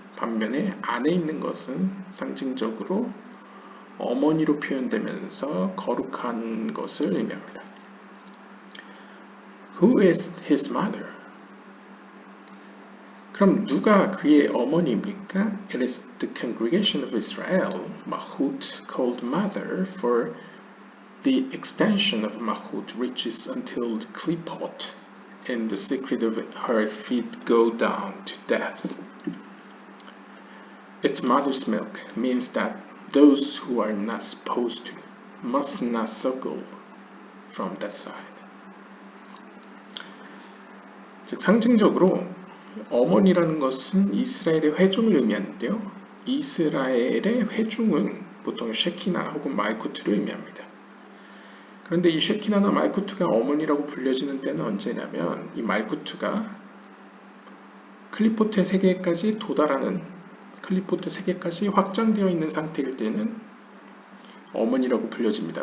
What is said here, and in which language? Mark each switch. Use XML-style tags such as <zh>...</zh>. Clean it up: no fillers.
<ko>반면에 안에 있는 것은 상징적으로 어머니로 표현되면서 거룩한 것을 의미합니다.</ko> <en>Who is his mother?</en> <ko>그럼 누가 그의 어머니입니까?</ko> <en>It is the congregation of Israel, Mahut, called mother, for the extension of Mahut reaches until the klipot, and the secret of her feet go down to death. Its mother's milk means that those who are not supposed to must not suckle from that side.</en> <ko>즉 상징적으로 어머니라는 것은 이스라엘의 회중을 의미하는데요. 이스라엘의 회중은 보통 셰키나 혹은 말쿠트를 의미합니다. 그런데 이 셰키나나 말쿠트가 어머니라고 불려지는 때는 언제냐면 이 말쿠트가 클리포트 세계까지 도달하는, 클리포트 세계까지 확장되어 있는 상태일 때는 어머니라고 불려집니다.</ko>